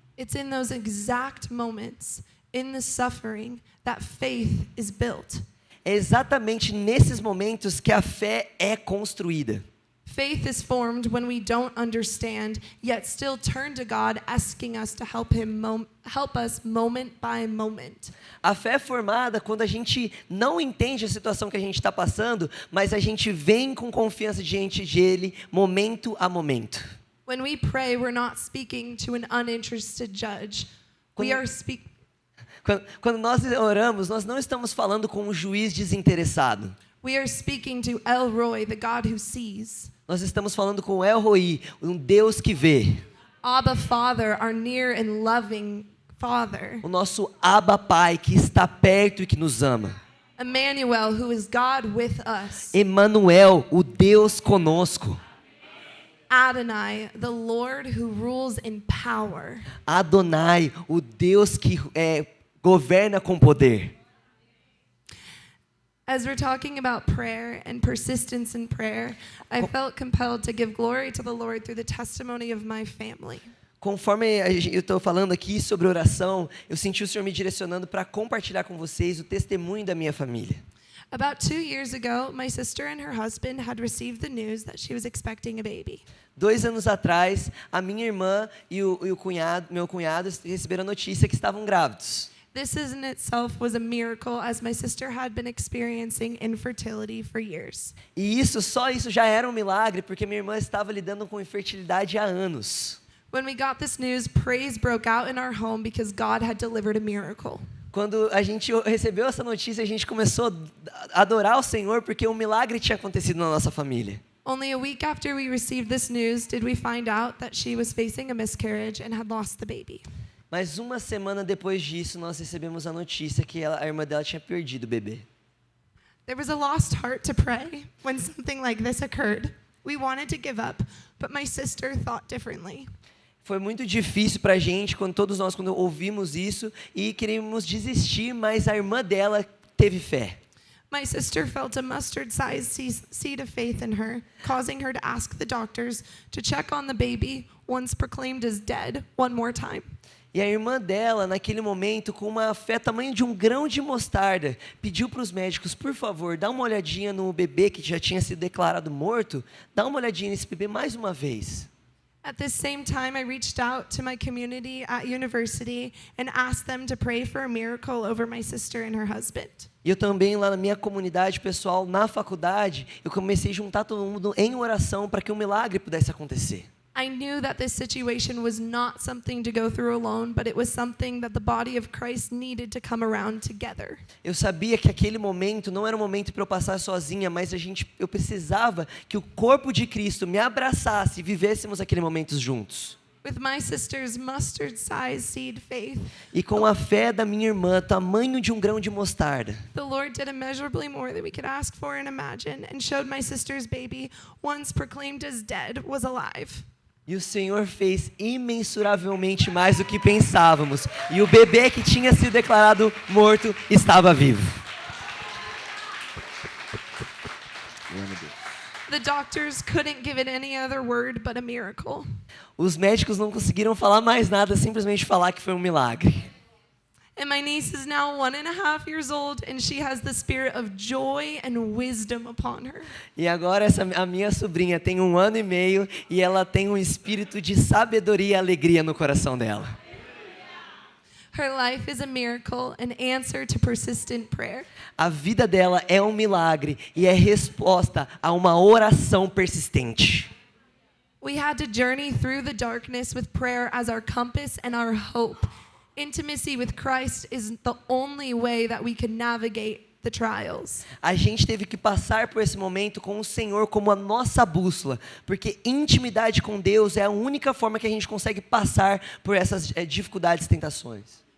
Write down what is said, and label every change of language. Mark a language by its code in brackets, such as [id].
[en] It's in those exact moments, in the suffering, that faith is built. [pt] É exatamente nesses momentos que a fé é construída. [en] Faith is formed when we don't understand, yet still turn to God, asking us to help us moment by moment. [pt] A fé é formada quando a gente não entende a situação que a gente está passando, mas a gente vem com confiança diante dele, momento a momento. [en] When we pray, we're not speaking to an uninterested judge. We are speaking. [pt] Quando nós oramos, nós não estamos falando com um juiz desinteressado. [en] We are speaking to El Roy, the God who sees. [pt] Nós estamos falando com El Roi, um Deus que vê. [en] Abba Father, our near and loving Father. [pt] O nosso Abba Pai que está perto e que nos ama. [en] Emmanuel, who is God with us. [pt] Emanuel, o Deus conosco. [en] Adonai, the Lord who rules in power. [pt] Adonai, o Deus que governa com poder. [en] As we're talking about prayer and persistence in prayer, I felt compelled to give glory to the Lord through the testimony of my family. [pt] Conforme eu estou falando aqui sobre oração, eu senti o Senhor me direcionando para compartilhar com vocês o testemunho da minha família. [en] About 2 years ago, my sister and her husband had received the news that she was expecting a baby. [pt] 2 anos atrás, a minha irmã e meu cunhado receberam a notícia que estavam grávidos. [en] This in itself was a miracle, as my sister had been experiencing infertility for years. [pt] E só isso já era um milagre, porque minha irmã estava lidando com infertilidade há anos. [en] When we got this news, praise broke out in our home because God had delivered a miracle. [pt] Quando a gente recebeu essa notícia, a gente começou a adorar o Senhor, porque um milagre tinha acontecido na nossa família. [en] Only a week after we received this news did we find out that she was facing a miscarriage and had lost the baby. [pt] Mas uma semana depois disso, nós recebemos a notícia que a irmã dela tinha perdido o bebê. [en] There was a lost heart to pray when something like this occurred. We wanted to give up, but my sister thought differently. [pt] Foi muito difícil para a gente, quando ouvimos isso, e queríamos desistir, mas a irmã dela teve fé. [en] My sister felt a mustard-sized seed of faith in her, causing her to ask the doctors to check on the baby, once proclaimed as dead, one more time. [pt] E a irmã dela, naquele momento, com uma fé tamanho de um grão de mostarda, pediu para os médicos, por favor, dá uma olhadinha no bebê que já tinha sido declarado morto, dá uma olhadinha nesse bebê mais uma vez. [en] At this same time, I reached out to my community at university and asked them to pray for a miracle over my sister and her husband. [pt] E eu também, lá na minha comunidade pessoal, na faculdade, eu comecei a juntar todo mundo em oração para que um milagre pudesse acontecer. [en] I knew that this situation was not something to go through alone, but it was something that the body of Christ needed to come around together. [pt] Eu sabia que aquele momento não era um momento para eu passar sozinha, mas eu precisava que o corpo de Cristo me abraçasse e vivêssemos aquele momento juntos. [en] With my sister's mustard-sized seed faith, [pt] E com a fé da minha irmã, tamanho de um grão de mostarda, [en] the Lord did immeasurably more than we could ask for and imagine, and showed my sister's baby, once proclaimed as dead, was alive. [pt] e o Senhor fez imensuravelmente mais do que pensávamos. E o bebê que tinha sido declarado morto estava vivo. [en] The doctors couldn't give it any other word but a miracle. [pt] Os médicos não conseguiram falar mais nada, simplesmente falar que foi um milagre. [en] And my niece is now 1.5 years old, and she has the spirit of joy and wisdom upon her. [pt] E agora a minha sobrinha tem 1 ano e meio e ela tem um espírito de sabedoria e alegria no coração dela. [en] Her life is a miracle, an answer to persistent prayer. [pt] A vida dela é um milagre e é resposta a uma oração persistente. [en] We had to journey through the darkness with prayer as our compass and our hope. Intimacy with Christ is the only way that we can navigate the trials. [pt] A gente teve que passar por esse momento com o Senhor como a nossa bússola, porque intimidade com Deus é a única forma que a gente consegue passar por essas dificuldades e tentações.